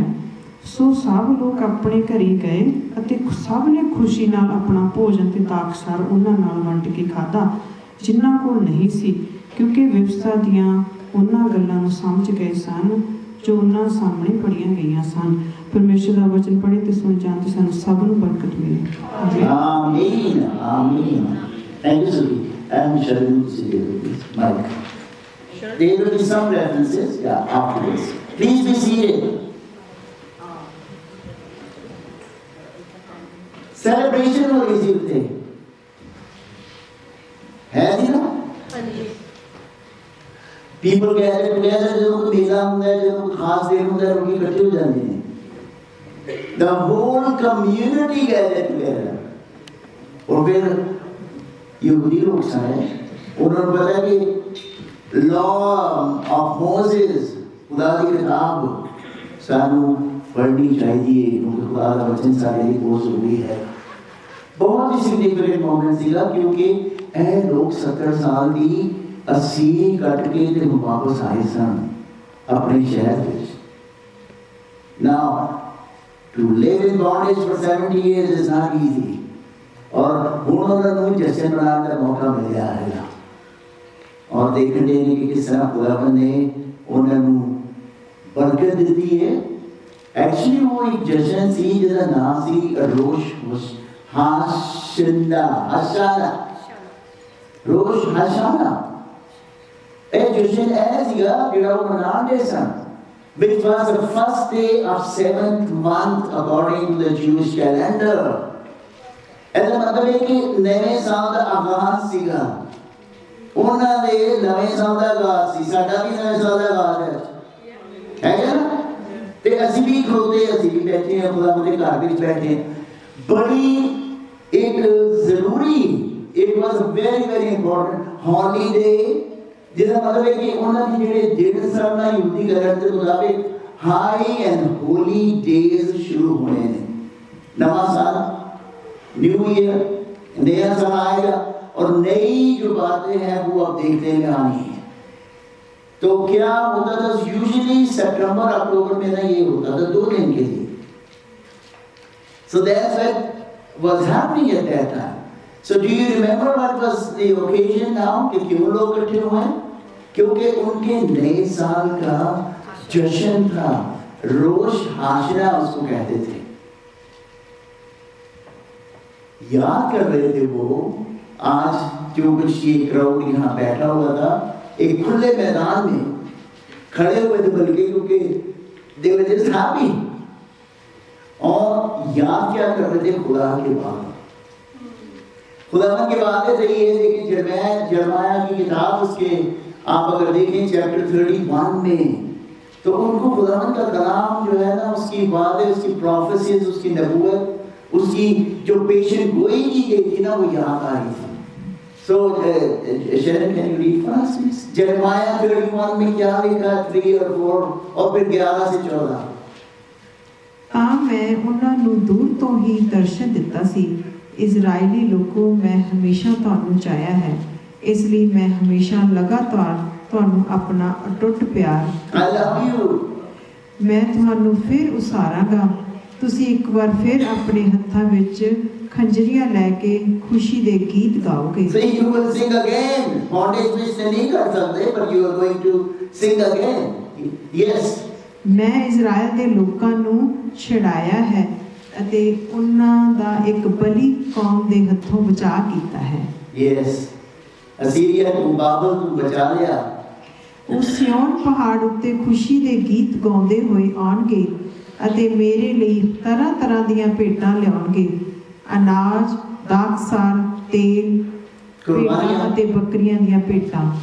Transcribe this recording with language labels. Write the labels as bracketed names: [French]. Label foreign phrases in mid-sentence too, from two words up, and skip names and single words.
[Punjabi] ਸੋ ਸਭ ਲੋਕ ਆਪਣੇ ਘਰੇ ਗਏ ਅਤੇ ਸਭ ਨੇ ਖੁਸ਼ੀ ਨਾਲ ਆਪਣਾ ਭੋਜਨ ਤੇ ਦਾਖਸਾਰ ਉਹਨਾਂ ਨਾਲ ਵੰਡ ਕੇ ਖਾਧਾ ਜਿਨ੍ਹਾਂ ਕੋਲ ਨਹੀਂ ਸੀ, ਕਿਉਂਕਿ ਵਿਵਸਥਾ ਦੀਆਂ ਉਹਨਾਂ ਗੱਲਾਂ ਨੂੰ ਸਮਝ ਗਏ ਸਨ ਜੋ ਉਹਨਾਂ ਸਾਹਮਣੇ ਪੜ੍ਹੀਆਂ ਗਈਆਂ ਸਨ। ਪਰਮੇਸ਼ਰ ਦਾ ਵਚਨ ਪੜ੍ਹੇ ਤੇ ਸੁਣ ਜਾਣ ਤੇ ਸਾਨੂੰ ਸਭ ਨੂੰ ਬਰਕਤ ਮਿਲੇ। ਆਮੀਨ, ਆਮੀਨ। [English] Thank you, Suki. I'm sharing this with Mike. There will be some references, after this. Please be seated. [Hindi] Celebration हो रही थी उसे, है जी ना? [English] People gather together [Punjabi] ਜਦੋਂ ਕੋਈ ਮੇਲਾ ਹੁੰਦਾ ਹੈ, ਜਦੋਂ ਕੋਈ ਖਾਸ ਦਿਨ ਹੁੰਦਾ ਹੈ, ਲੋਕ ਇਕੱਠੇ ਹੋ ਜਾਂਦੇ ਨੇ। [English] The whole community gather together. [Hindi] और फिर यहूदी लोग सारे उन्होंने पता कि [English] law of Moses, [Hindi] खुदा की किताब सानू पढ़नी चाहिए क्योंकि खुदा का वचन सारे लिए बहुत जरूरी है। बहुत ही [English] significant moment [Punjabi] सीगा क्योंकि ਇਹ ਲੋਕ 70 ਸਾਲ ਦੀ ਅਸੀਰੀ ਕੱਟ ਕੇ ਤੇ ਵਾਪਸ ਆਏ ਸਨ ਆਪਣੇ ਸ਼ਹਿਰ ਵਿੱਚ। [English] Now to live in bondage for 70 years is not easy. [Punjabi] और ਹੁਣ ਉਹਨਾਂ ਨੂੰ ਜਸ਼ਨ ਮਨਾਉਣ ਦਾ ਮੌਕਾ ਮਿਲਿਆ ਹੈ ਔਰ ਦੇਖਣ ਦੇ ਨੇ ਕਿ ਕਿਸ ਤਰ੍ਹਾਂ ਖੁਦਾਵੰਦ ਨੇ ਉਹਨਾਂ ਨੂੰ ਬਰਕਤ ਦਿੱਤੀ ਹੈ। ਐਕਚੁਅਲੀ ਉਹ ਇੱਕ ਜਸ਼ਨ ਸੀ ਜਿਹਦਾ ਨਾਮ ਸੀ ਰੋਸ਼ ਹਾਸ਼ਾਨਾ ਰੋਸ਼ ਹਾਸ਼ਾਨਾ। ਇਹ ਜਸ਼ਨ ਇਹ ਸੀਗਾ ਜਿਹੜਾ ਉਹ ਮਨਾਉਂਦੇ ਸਨ, [English] which was the first day of 7th month according to the Jewish calendar. [Punjabi] ਇਹਦਾ ਮਤਲਬ ਹੈ ਕਿ ਨਵੇਂ ਸਾਲ ਦਾ ਆਗਾਜ਼ ਸੀਗਾ, ਉਹਨਾਂ ਦੇ ਨਵੇਂ ਸਾਲ ਦਾ ਆਗਾਜ਼ ਸੀ। ਸਾਡਾ ਵੀ ਨਵੇਂ ਸਾਲ ਦਾ ਆਗਾਜ਼ ਹੈ ਨਾ, ਤੇ ਅਸੀਂ ਵੀ ਖਲੋਤੇ, ਅਸੀਂ ਵੀ ਬੈਠੇ ਹਾਂ ਖੁਦਾ ਦੇ ਘਰ ਵਿੱਚ ਬੈਠੇ ਹਾਂ। ਬੜੀ ਇੱਕ ਜ਼ਰੂਰੀ, [English] it was very very important holiday, [Punjabi] ਜਿਹਦਾ ਮਤਲਬ ਹੈ ਕਿ ਉਹਨਾਂ ਦੇ ਜਿਹੜੇ ਦਿਨ ਸਨ ਨਾ ਯਹੂਦੀ ਕੈਲੰਡਰ ਦੇ ਮੁਤਾਬਿਕ [English] high and holy days [Punjabi] ਸ਼ੁਰੂ ਹੋਣੇ ਨੇ। ਨਵਾਂ ਸਾਲ, [English] new year, [Hindi] नया साल आएगा और नई जो बातें हैं वो अब देखने में आनी है। तो क्या होता था, यूजुअली सितंबर अक्टूबर में ना ये होता था 2 दिन के लिए। [English] So that's what was happening at that time. So do you remember what was the occasion now [Hindi] कि क्यों लोग इकट्ठे हुए? क्योंकि उनके नए साल का जश्न था, रोश हाशना उसको कहते थे। याद कर रहे थे वो आज जो कुछ ये क्राउड यहाँ बैठा हुआ था, एक खुले मैदान में खड़े हुए थे, बल्कि क्योंकि [English] they were just happy। [Hindi] और याद क्या कर रहे थे? खुदा के बात, खुदावन की बातें सही है। लेकिन जरमाया की किताब, उसके आप अगर देखें चैप्टर 31 में तो उनको खुदावंद का कलाम जो है ना, उसकी बातें, उसकी प्रोफेसीज, उसकी नबूवत, उसकी जो पेशेंट गोई की गई थी ना, वो याद आ रही थी। [English] So, Sharon, can you read for us, please? [Hindi] Jeremiah 31 में क्या लिखा है, 3 और 4 और फिर 11 से 14। [Punjabi] ਤਾਂ ਮੈਂ ਉਹਨਾਂ ਨੂੰ ਦੂਰ ਤੋਂ ਹੀ ਦਰਸ਼ਨ ਦਿੱਤਾ ਸੀ, ਇਜ਼ਰਾਈਲੀ ਲੋਕੋ, ਮੈਂ ਹਮੇਸ਼ਾ ਤੁਹਾਨੂੰ ਚਾਹਿਆ ਹੈ, ਇਸ ਲਈ ਮੈਂ ਹਮੇਸ਼ਾ ਲਗਾਤਾਰ ਤੁਹਾਨੂੰ ਆਪਣਾ ਅਟੁੱਟ ਪਿਆਰ, [English] I love you। [Punjabi] ਮੈਂ ਤੁਹਾਨੂੰ ਫਿਰ ਉਸਾਰਾਂਗਾ। ਤੁਸੀਂ ਇੱਕ ਵਾਰ ਫਿਰ ਆਪਣੇ ਹੱਥਾਂ ਵਿੱਚ ਖੰਜਰੀਆਂ ਲੈ ਕੇ ਖੁਸ਼ੀ ਦੇ ਗੀਤ ਗਾਓਗੇ। [English] So you will sing again। [Punjabi] Bondage ਵਿੱਚ ਨਹੀਂ ਕਰ ਸਕਦੇ, [English] but you are going to sing again। Yes। [Punjabi] ਮੈਂ ਇਜ਼ਰਾਈਲ ਦੇ ਲੋਕਾਂ ਨੂੰ ਛੁਡਾਇਆ ਹੈ ਅਤੇ ਉਹਨਾਂ ਦਾ ਇੱਕ ਬਲੀ ਕੌਮ ਦੇ ਹੱਥੋਂ ਬਚਾ ਕੀਤਾ ਹੈ। Yes। ਅਸੀਰੀਆ ਤੋਂ ਬਾਬਲ ਤੋਂ ਬਚਾ ਲਿਆ। ਉਹ ਸਿਯੋਨ ਪਹਾੜ ਉੱਤੇ ਖੁਸ਼ੀ ਦੇ ਗੀਤ ਗਾਉਂਦੇ ਹੋਏ ਆਉਣਗੇ ਅਤੇ ਮੇਰੇ ਲਈ ਤਰ੍ਹਾਂ ਤਰ੍ਹਾਂ ਦੀਆਂ ਭੇਟਾਂ ਲਿਆਉਣਗੇ, ਅਨਾਜ, ਦਾਖਸਾਰ, ਤੇਲ, ਭੇਡਾਂ ਅਤੇ ਬੱਕਰੀਆਂ ਦੀਆਂ ਭੇਟਾਂ।